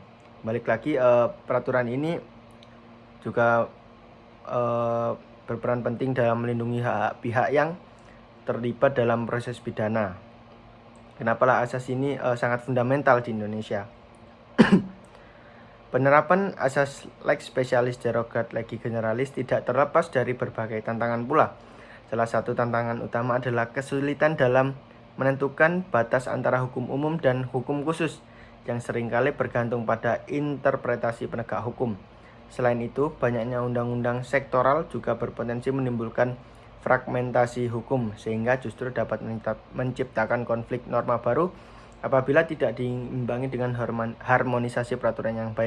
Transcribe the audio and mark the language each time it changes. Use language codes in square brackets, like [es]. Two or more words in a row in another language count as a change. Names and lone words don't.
[id] Balik lagi, peraturan ini juga berperan penting dalam melindungi hak pihak yang terlibat dalam proses pidana. Kenapalah asas ini sangat fundamental di Indonesia. Penerapan asas [la] lex specialis derogat legi generalis [id] tidak terlepas dari berbagai tantangan pula. Salah satu tantangan utama adalah kesulitan dalam menentukan batas antara hukum umum dan hukum khusus yang seringkali bergantung pada interpretasi penegak hukum. Selain itu, banyaknya undang-undang sektoral juga berpotensi menimbulkan fragmentasi hukum sehingga justru dapat menciptakan konflik norma baru apabila tidak diimbangi dengan harmonisasi peraturan yang baik.